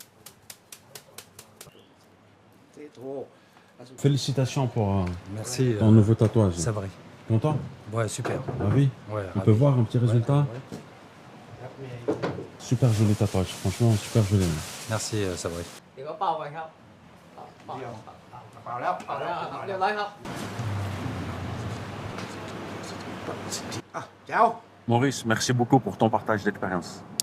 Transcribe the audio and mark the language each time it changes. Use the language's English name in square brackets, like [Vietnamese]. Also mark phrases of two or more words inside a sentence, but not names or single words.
[French] Félicitations pour Merci, ton nouveau tatouage. Sabri. Content? Ouais, super. Ravi? Ouais, On ravi. peut voir un petit résultat? Ouais. Super joli tatouage, franchement, super joli. Merci, Sabri. [Thai] เดี๋ยวก็เป่าไปครับเป่าเป่าแล้วเป่าแล้วเรียบร้อยครับ [French] Maurice, merci beaucoup pour ton partage d'expérience.